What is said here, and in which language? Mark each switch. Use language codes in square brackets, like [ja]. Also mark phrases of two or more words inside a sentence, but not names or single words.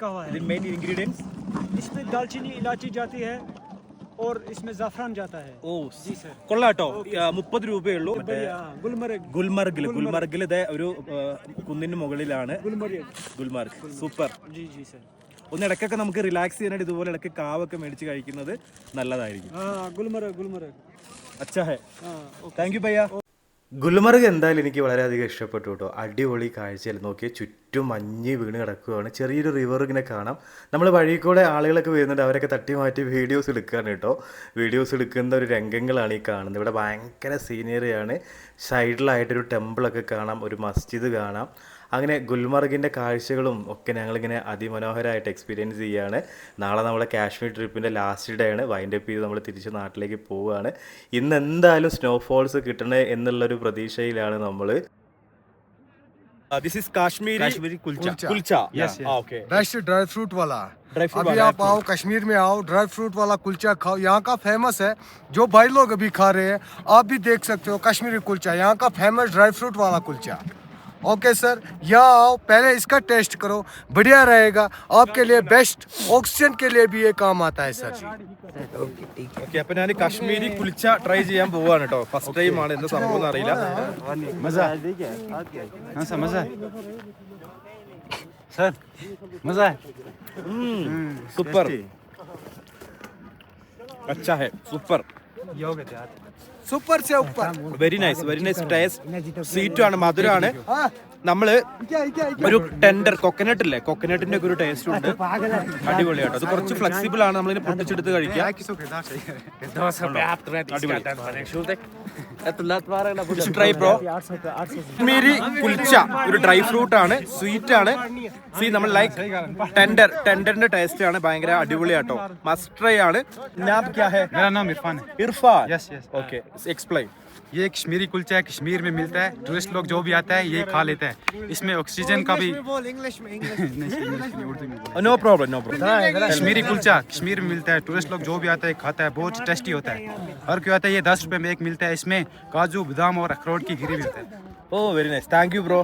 [en] main ingredients [hi] इसमें दालचीनी इलायची जाती है और इसमें ज़ाफ़रान जाता है [ml] ഓ കൊള്ളാട്ടോ 30 രൂപയേ ഉള്ളൂ [hi] बढ़िया गुलमर्ग [ml] ഗുൽമർഗിൽ ഇതേ ഒരു കുന്നിന് മുകളിലാണ് ഗുൽമർഗ് സൂപ്പർ [hi] जी जी सर [ml] ഒന്ന് ഇടയ്ക്കൊക്കെ നമുക്ക് റിലാക്സ് ചെയ്യാനായിട്ട് ഇതുപോലെ ഇടയ്ക്ക് കാവൊക്കെ മേടിച്ച് കഴിക്കുന്നത് നല്ലതായിരിക്കും [hi] हाँ गुलमर्ग अच्छा है हाँ [en] thank you [ml] ഭയ്യ ഗുൽമർഗ് എന്തായാലും എനിക്ക് വളരെയധികം ഇഷ്ടപ്പെട്ടു കേട്ടോ. അടിപൊളി കാഴ്ചയിൽ നോക്കിയാൽ ചുറ്റും മഞ്ഞ് വീണ് കിടക്കുകയാണ്. ചെറിയൊരു റിവർ ഇങ്ങനെ കാണാം. നമ്മൾ വഴി കൂടെ ആളുകളൊക്കെ വരുന്നുണ്ട്, അവരൊക്കെ തട്ടി മാറ്റി വീഡിയോസ് എടുക്കുകയാണ് കേട്ടോ. വീഡിയോസ് എടുക്കുന്ന ഒരു രംഗങ്ങളാണ് ഈ കാണുന്നത്. ഇവിടെ ഭയങ്കര സീനറിയാണ്. സൈഡിലായിട്ടൊരു ടെമ്പിളൊക്കെ കാണാം, ഒരു മസ്ജിദ് കാണാം. അങ്ങനെ ഗുൽമർഗിൻ്റെ കാഴ്ചകളും ഒക്കെ ഞങ്ങളിങ്ങനെ അതിമനോഹരമായിട്ട് എക്സ്പീരിയൻസ് ചെയ്യുകയാണ്. നാളെ നമ്മളെ കാശ്മീർ ട്രിപ്പിൻ്റെ [en] last day [ml] ആണ്. വൈൻഡപ്പ് ചെയ്ത് നമ്മൾ തിരിച്ച് നാട്ടിലേക്ക് പോവുകയാണ്. ഇന്ന് എന്തായാലും സ്നോഫോൾസ് കിട്ടണേ എന്നുള്ളൊരു പ്രതീക്ഷയിലാണ് നമ്മൾ. [en] this is Kashmiri kulcha okay best dry fruit [hi] वाला। [en] dry fruit [hi] अभी आप आओ कश्मीर में आओ, [en] dry fruit [hi] वाला कुलचा खाओ। यहाँ का फेमस है, जो भाई लोग अभी खा रहे हैं आप भी देख सकते हो। कश्मीरी कुलचा यहाँ का फेमस [en] dry fruit [hi] वाला कुलचा। [en] okay sir, [hi] यहाँ आओ, पहले इसका टेस्ट करो, बढ़िया रहेगा आपके लिए। [en] best oxygen [hi] के लिए भी ये काम आता है सर जी। [ml] ഓക്കെ, അപ്പൊ ഞാൻ കാശ്മീരി കുൽച്ച ട്രൈ ചെയ്യാൻ പോവാണ് കേട്ടോ. [en] first time [ml] ആണ്, എന്താ സംഭവം എന്ന് അറിയില്ല. സൂപ്പർ, [hi] अच्छा है, സൂപ്പർ, सुपर से ऊपर। [en] very nice taste. [ml] സ്വീറ്റ് ആണ്, മധുരമാണ്. നമ്മള് ഒരു [en] tender coconut [ml] ഇല്ലേ, കൊക്കനട്ടിന്റെ ഒക്കെ ഒരു ടേസ്റ്റ് ഉണ്ട്. അടിപൊളിയാട്ടോ. അത് കുറച്ച് ഫ്ലെക്സിബിൾ ആണ്, നമ്മളിങ്ങനെ പൊട്ടിച്ചെടുത്ത് കഴിക്കാം. [en] try bro. [ml] കാശ്മീരി കുൽച്ച ഒരു [en] dry fruit [ml] ആണ്, സ്വീറ്റ് ആണ്. സീ നമ്മൾ ലൈക്ക് ടെൻഡറിന്റെ ടേസ്റ്റ് ആണ്, ഭയങ്കര അടിപൊളിയാട്ടോ. [en] must try [hi] ആണ്. नाम क्या है? मेरा नाम इरफान है। [ml] ഇർഫാൻ. [en] yes yes. okay, explain. [hi] ये कश्मीरी कुलचा है, कश्मीर में मिलता है। टूरिस्ट लोग जो भी आता है ये खा लेते हैं। इसमें ऑक्सीजन का भी इंग्लिश में [en] no problem. [hi] कश्मीरी कुलचा कश्मीर में मिलता है। टूरिस्ट लोग जो भी आता है खाता है, बहुत टेस्टी होता है। और क्या आता है, ये 10 रुपए में एक मिलता है। इसमें काजू बादाम और अखरोट की गिरी भी होता है। [en] oh very nice, thank you bro.